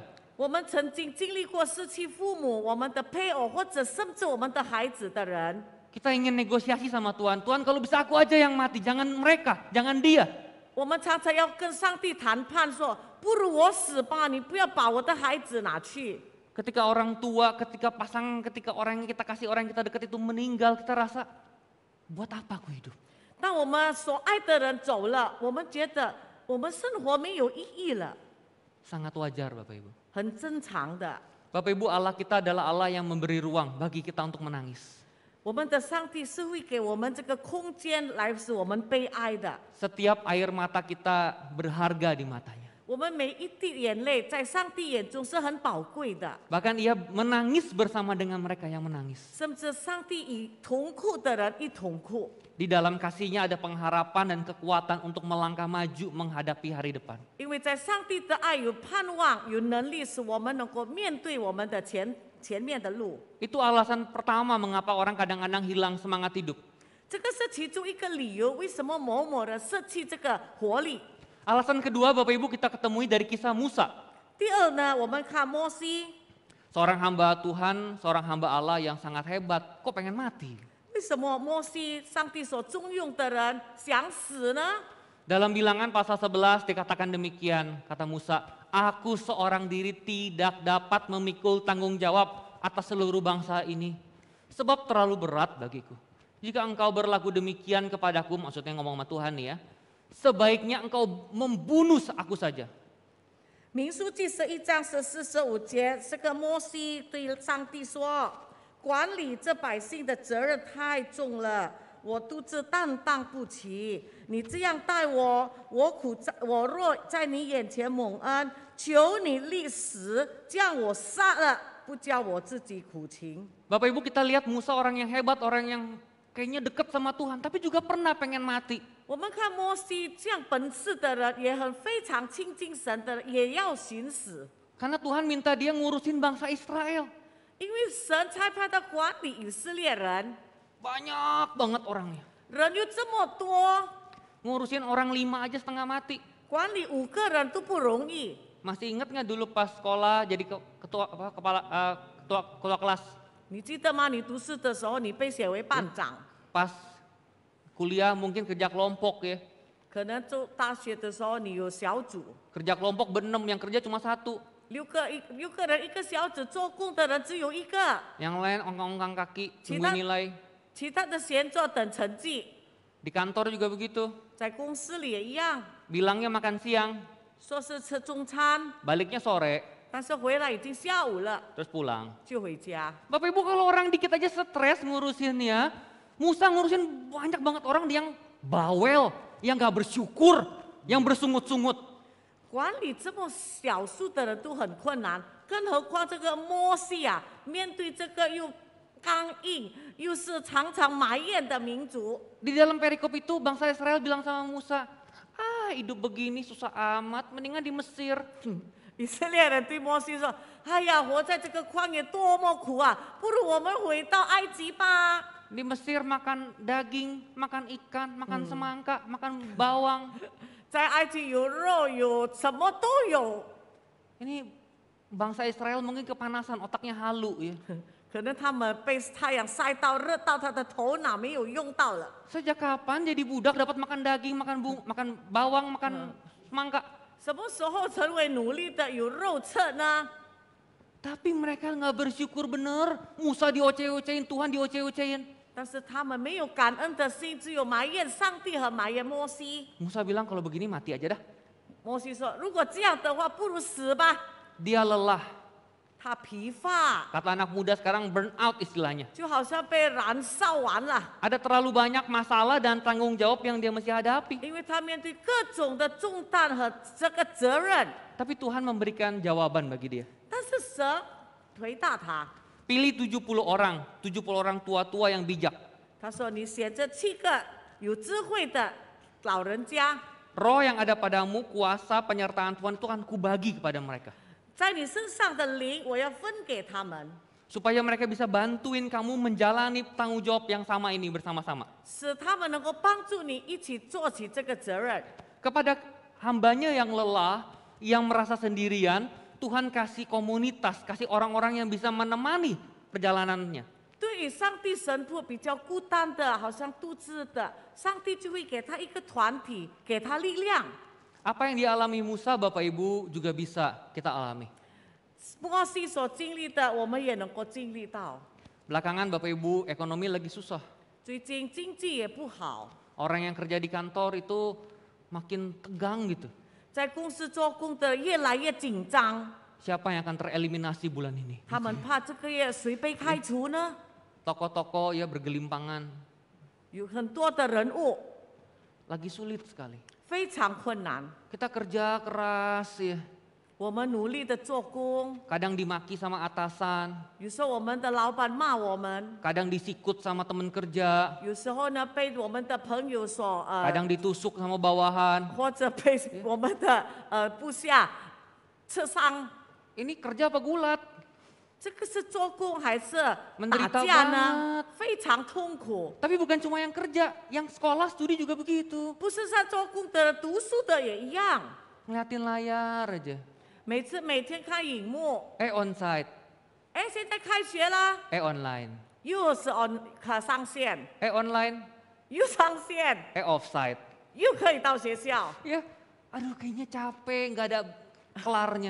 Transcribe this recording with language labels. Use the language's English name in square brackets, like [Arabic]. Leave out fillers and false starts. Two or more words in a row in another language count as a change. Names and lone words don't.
[Chinese] 我们曾经经历过失去父母、我们的配偶或者甚至我们的孩子的人， [Indonesian] Kita ingin negosiasi sama Tuhan, Tuhan kalau bisa aku aja yang mati, jangan mereka, jangan dia. [Chinese] 我们常常要跟上帝谈判说：“不如我死吧，你不要把我的孩子拿去。” [Indonesian] Ketika orang tua, ketika pasangan, ketika orang yang kita kasih, orang yang kita dekat itu meninggal, kita rasa, buat apa aku hidup? [Chinese] 当我们所爱的人走了，我们觉得我们生活没有意义了， [Indonesian] Sangat wajar Bapak Ibu. [Chinese] 很正常的。 [Indonesian] Bapak Ibu Allah kita adalah Allah yang memberi ruang bagi kita untuk menangis. [Chinese] 我们的上帝是会给我们这个空间来使我们悲哀的。 [Indonesian] Setiap air mata kita berharga di matanya. [Chinese] 我们每一滴眼泪在上帝眼中是很宝贵的， [Indonesian] Bahkan ia menangis bersama dengan mereka yang menangis. [Chinese] 甚至上帝与痛苦的人一同哭。 [Indonesian] Di dalam kasihnya ada pengharapan dan kekuatan untuk melangkah maju menghadapi hari depan. [Chinese] 因为在上帝的爱有盼望，有能力使我们能够面对我们的前面的路。 [Indonesian] Itu alasan pertama mengapa orang kadang-kadang hilang semangat hidup. [Chinese] 这个是其中一个理由，为什么某某人舍弃这个活力。 [Indonesian] Alasan kedua Bapak Ibu kita ketemui dari kisah Musa. [Chinese] 第二呢，我们看摩西， [Indonesian] Seorang hamba Tuhan, seorang hamba Allah yang sangat hebat, kok pengen mati? [Chinese] 为什么摩西上帝所重用的人想死呢？ [Indonesian] Dalam bilangan pasal 11 dikatakan demikian, kata Musa, aku seorang diri tidak dapat memikul tanggung jawab atas seluruh bangsa ini, sebab terlalu berat bagiku. Jika engkau berlaku demikian kepadaku, maksudnya ngomong sama Tuhan nih ya, sebaiknya engkau membunuh aku saja. [Chinese] 民数记11章14、15节，这个摩西对上帝说：“管理这百姓的责任太重了，我独自担当不起。你这样待我，我若在你眼前蒙恩，求你立时将我杀了，不叫我自己苦情。” [Indonesian] Bapak Ibu kita lihat Musa orang yang hebat, orang yang kayaknya dekat sama Tuhan, tapi juga pernah pengen mati. [Chinese] 我们看摩西这样本事的人，也很非常亲近神的人，也要寻死， [Indonesian] Karena Tuhan minta dia ngurusin bangsa Israel. [Chinese] 因为神差派他管理以色列人， [Indonesian] Banyak banget orangnya. [Chinese] 人又这么多， [Indonesian] Ngurusin orang 5 aja setengah mati. [Chinese] 管理5个人都不容易。 [Indonesian] Masih ingat nggak dulu pas sekolah jadi ketua kelas? [Chinese] 你记得吗？你读书的时候，你被选为班长， [Indonesian] Pas kuliah mungkin kerja kelompok ya. [Chinese] 可能做大学的时候你有小组， [Indonesian] Kerja kelompok berenam, yang kerja cuma 1. [Chinese] 六个人一个小组，做工的人只有1个， [Indonesian] Yang lain ongkang-ongkang kaki, Cita- tunggu nilai. [Chinese] 其他的闲坐等成绩。 [Indonesian] Di kantor juga begitu. [Chinese] 在公司里也一样， [Indonesian] Bilangnya makan siang, [Chinese] 说是吃中餐， [Indonesian] baliknya sore, [Chinese] 但是回来已经下午了， [Indonesian] terus pulang. [Chinese] 就回家。 [Indonesian] Bapak Ibu kalau orang dikit aja stres ngurusinnya, Musa ngurusin banyak banget orang yang bawel, yang gak bersyukur, yang bersungut-sungut. [Chinese] 管理这么少数的人都很困难，更何况这个摩西啊，面对这个又刚硬又是常常埋怨的民族， [Indonesian] Di dalam perikop itu bangsa Israel bilang sama Musa, hidup begini susah amat, mendingan di Mesir. [Chinese] 以色列人对摩西说：“哎呀，活在这个旷野多么苦啊！不如我们回到埃及吧。 [Indonesian] Di Mesir makan daging, makan ikan, makan semangka, makan bawang. [Chinese] 在埃及有肉，有什么都有。 [Indonesian] Ini bangsa Israel mungkin kepanasan, otaknya halu ya. [Chinese] 可能他们被太阳晒到热到他的头脑没有用到了。 [Indonesian] Sejak kapan jadi budak dapat makan daging, makan bawang, makan semangka? [Chinese] 什么时候成为奴隶的有肉吃呢？ [Indonesian] Tapi mereka nggak bersyukur bener. Musa dioceh-ocehin, Tuhan dioceh-ocehin. [Chinese] 但是他们没有感恩的心，只有埋怨上帝和埋怨摩西。 [Indonesian] Musa bilang kalau begini mati aja dah. [Chinese] 摩西说：“如果这样的话，不如死吧。 [Indonesian] Dia lelah. ” [Chinese] 他疲乏， [Indonesian] Kata anak muda sekarang [English] burn out [Indonesian] istilahnya. [Chinese] 就好像被燃烧完了， [Indonesian] Ada terlalu banyak masalah dan tanggung jawab yang dia mesti hadapi. [Chinese] 因为他面对各种的重担和这个责任。 [Indonesian] Tapi Tuhan memberikan jawaban bagi dia. [Chinese] 但是神回答他， [Indonesian] Pilih 70 orang tua-tua yang bijak. [Chinese] 他说：“你选这7个有智慧的老人家， [Indonesian] Roh yang ada padamu, kuasa penyertaan Tuhan itu akan kubagi kepada mereka. [Chinese] 在你身上的灵，我要分给他们， [Indonesian] Supaya mereka bisa bantuin kamu menjalani tanggung jawab yang sama ini bersama-sama. [Chinese] 使他们能够帮助你一起做起这个责任。 [Indonesian] Kepada hambanya yang lelah, yang merasa sendirian, Tuhan kasih komunitas, kasih orang-orang yang bisa menemani perjalanannya. [Chinese] 对于上帝神父比较孤单的，好像独自的，上帝就会给他一个团体，给他力量。 [Indonesian] Apa yang dialami Musa, Bapak Ibu juga bisa kita alami. [Chinese] 摩西所经历的，我们也能够经历到。 [Indonesian] Belakangan Bapak Ibu ekonomi lagi susah. [Chinese] 最近经济也不好， [Indonesian] Orang yang kerja di kantor itu makin tegang gitu. [Chinese] 在公司做工的越来越紧张， [Indonesian] Siapa yang akan tereliminasi bulan ini? [Chinese] 他们怕这个月谁被开除呢？ [Indonesian] Toko-toko ya bergelimpangan. [Chinese] 有很多的人物 [Indonesian] Lagi sulit sekali. [Chinese] 非常困难， [Indonesian] Kita kerja keras ya. [Chinese] 我们努力的做工， [Indonesian] Kadang dimaki sama atasan. [Chinese] 有时候我们的老板骂我们， [Indonesian] Kadang disikut sama teman kerja. [Chinese] 有时候呢被我们的朋友所 [Indonesian] Kadang ditusuk sama bawahan. [Chinese] 或者被我们的部下刺伤。 [Indonesian] Ini kerja apa gulat? [Chinese] 这个是做工还是打 [Indonesian] Menderita [Chinese] 架呢 [Indonesian] banget.？ [Chinese] 非常痛苦。 [Indonesian] Tapi bukan cuma yang kerja, yang sekolah studi juga begitu. [Chinese] 不是像做工的读书的也一样， [Indonesian] Ngeliatin layar aja. [Chinese] 每天看荧幕， [Indonesian] Onsite, [Chinese] 哎，现在开学啦， [Indonesian] online. [Chinese] 又是上线， [Indonesian] Online, [Chinese] 又上线， [Indonesian] offsite. [Chinese] 又可以到学校， [Indonesian] Ya, aduh kayaknya capek, nggak ada kelarnya.